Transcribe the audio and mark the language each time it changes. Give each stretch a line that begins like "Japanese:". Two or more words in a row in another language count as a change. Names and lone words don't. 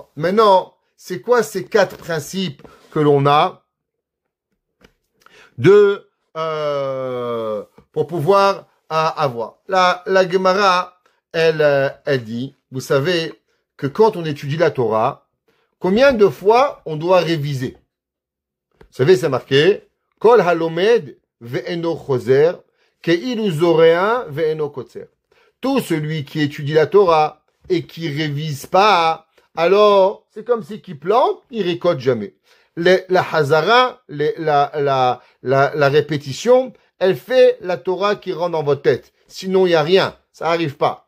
French: Maintenant, c'est quoi ces 4 principes que l'on a pour pouvoir avoir? La Gemara, elle dit, vous savez que quand on étudie la Torah, combien de fois on doit réviser? Vous savez, c'est marqué,
Hebrew: כל הלומד ואינו חוזר, כאילו זורע ואינו קוצר.
French: Tout celui qui étudie la Torah et qui révise pas, alors c'est comme si qui plante, il récolte jamais. La hazara, la répétition, elle fait la Torah qui rentre dans votre tête. Sinon, il n'y a rien. Ça arrive pas.